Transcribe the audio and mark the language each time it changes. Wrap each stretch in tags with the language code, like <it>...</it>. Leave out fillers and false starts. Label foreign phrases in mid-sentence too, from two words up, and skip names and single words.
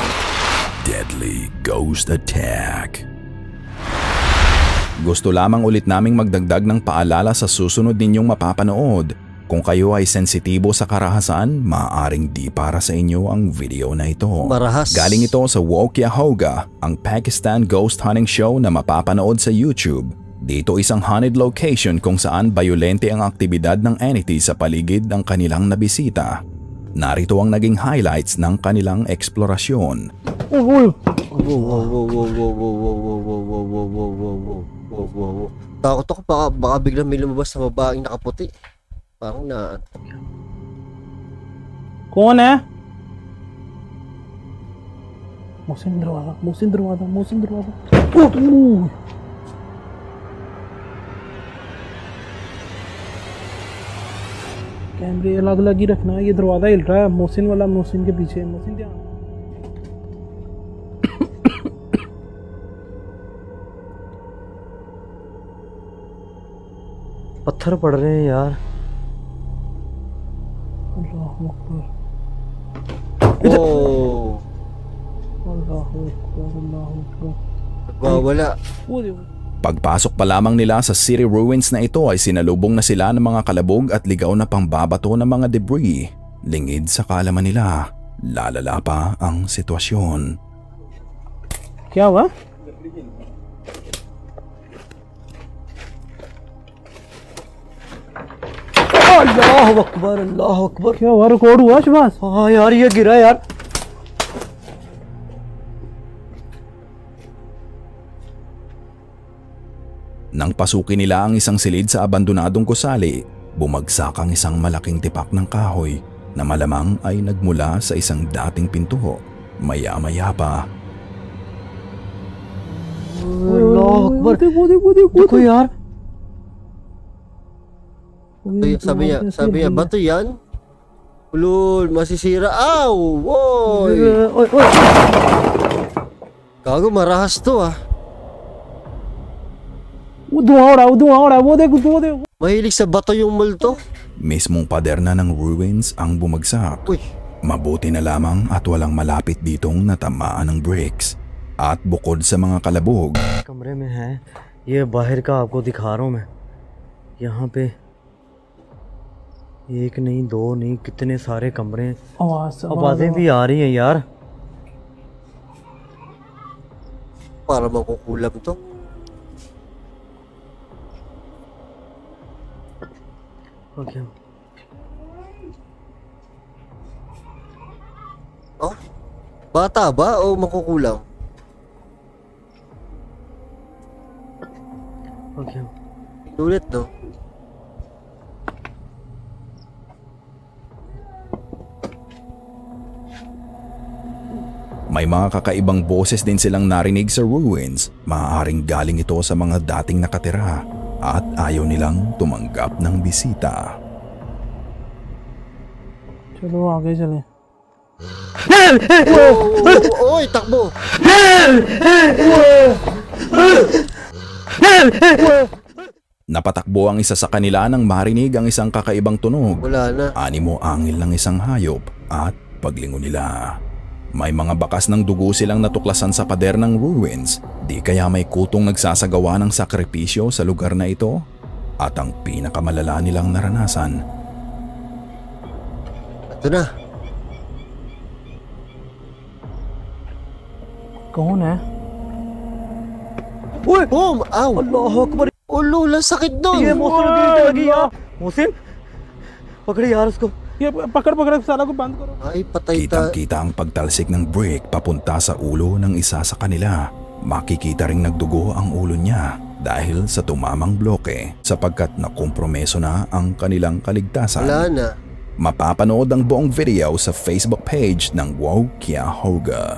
<en>Deadly ghost attack.</en> <tl>Gusto lamang ulit naming magdagdag ng paalala sa susunod ninyong mapapanood. Kung kayo ay sensitibo sa karahasan, maaaring di para sa inyo ang video na ito. Marahas. Galing ito sa Wokyahoga, ang Pakistan ghost hunting show na mapapanood sa YouTube. Dito isang haunted location kung saan bayolente ang aktibidad ng entity sa paligid ng kanilang nabisita. Narito ang naging highlights ng kanilang eksplorasyon. Takot ako baka biglang may lumabas sa babaeng nakaputi. Parang na...</tl> <ur>کون ہے? محسن دروازہ، محسن دروازہ، محسن دروازہ۔ اوہ کیمرے الگ الگ ہی رکھنا ہے. یہ دروازہ ہل رہا ہے، محسن والا محسن کے پیچھے. محسن دھیان. پتھر پڑ رہے ہیں یار.</ur> <ar>الله أكبر, Oh, الله أكبر، الله أكبر.</ar> <tl>wala.</tl> <ur>وہ دیکھو.</ur> <tl>Pagpasok pa lamang nila sa city ruins na ito ay sinalubong na sila ng mga kalabog at ligaw na pangbabato ng mga debris. Lingid sa kaalaman nila, lalala pa ang sitwasyon.</tl> <ur>کیا ہوا?</ur> <ar>الله أكبر، الله أكبر.</ar> <ur>کیا ہوا؟ ریکارڈ ہوا شہباز? ہاں یار، یہ گرا یار.</ur> <tl>Nang pasukin nila ang isang silid sa abandonadong gusali, bumagsak ang isang malaking tipak ng kahoy na malamang ay nagmula sa isang dating pinto. Maya-maya pa,</tl> <ar>الله أكبر.</ar> <ur>وہ دیکھو یار. دیکھو.</ur> <tl>Sabi niya, bato yan? Ulul, masisira. Aw! Woy! ओए ओए Gago, marahas to ah.</tl> <ur>وہ دھواں ہو رہا ہے، وہ دیکھو.</ur> <tl>Mahilig sa bato yung multo. mismong pader na ng ruins ang bumagsak. Uy, Mabuti na lamang at walang malapit ditong natamaan ng bricks. At bukod sa mga kalabog,</tl> <ur>کمرے میں ہے. یہ باہر کا آپ کو دکھا رہا ہوں میں۔ یہاں پہ ایک نہیں، دو نہیں، کتنے سارے کمرے ہیں. آوازیں بھی آ رہی ہیں یار.</ur> <tl>Para makukulam to. Okay. Oh? Bata ba o makukulang? Okay. Ulit no? may mga kakaibang boses din silang narinig sa ruins. Maaaring galing ito sa mga dating nakatira at ayaw nilang tumanggap ng bisita.</tl> <ur>چلو آگے چلے.</ur> <tl>Oy, takbo! Napatakbo ang isa sa kanila nang marinig ang isang kakaibang tunog. Wala na. Animo angil ng isang hayop at paglingon nila. May mga bakas ng dugo silang natuklasan sa pader ng ruins. Di kaya may kutong nagsasagawa ng sakripisyo sa lugar na ito? At ang pinakamalala nilang naranasan. Ito na.</tl> <ur>کون ہے? Uy! Boom! Aw!</ur> <ar>الله أكبر!</ar> <tl>Ulo, lang sakit doon!</tl> <ur>یہ محسن لگی یار.</ur> <tl>Musin? Pagkali yaras ko.</tl> <ur>یہ پکڑ سالا کو بند کرو.</ur> <tl>Ay, patay ta. Kitang-kita ang pagtalsik ng brick papunta sa ulo ng isa sa kanila. Makikita ring nagdugo ang ulo niya dahil sa tumamang bloke sapagkat nakompromeso na ang kanilang kaligtasan. Wala na. Mapapanood ang buong video sa Facebook page ng Wow Kia Hoga.</tl>